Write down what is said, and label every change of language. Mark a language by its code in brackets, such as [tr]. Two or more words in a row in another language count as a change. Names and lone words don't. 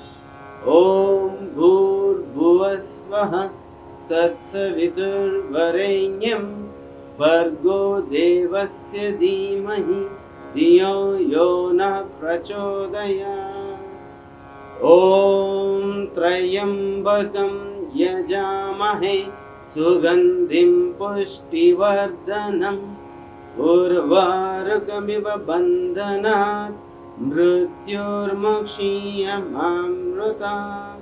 [sa] ఓం భూర్భువస్వః తత్సవితుర్వరేణ్యం భర్గో దేవస్య ధీమహి ధియో యో నః ప్రచోదయాత్. ఓం త్రయంబకం యజామహే సుగంధిం పుష్టివర్ధనం ఉర్వారుకమివ బంధనాత్ మృత్యోర్ముక్షీయమామృతాత్.